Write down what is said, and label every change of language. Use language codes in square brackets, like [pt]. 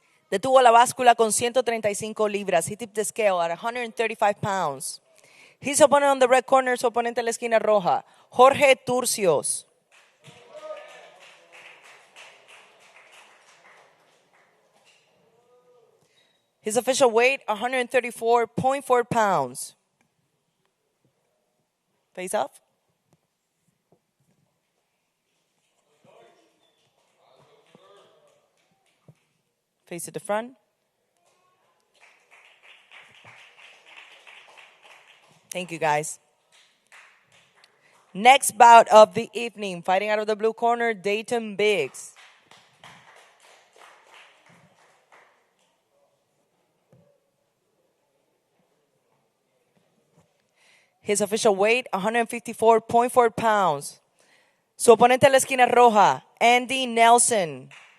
[es] Detuvo la báscula con 135 libras. [en] He tipped the scale at 135 pounds. His opponent on the red corner, [es] su oponente en la esquina roja, [en] Jorge Turcios. His official weight, 134.4 pounds. Face off. Face to the front. Thank you, guys. Next bout of the evening, fighting out of the blue corner, Dayton Biggs. His official weight, 154.4 pounds. [es] Su oponente en la esquina roja, Andy Nelson.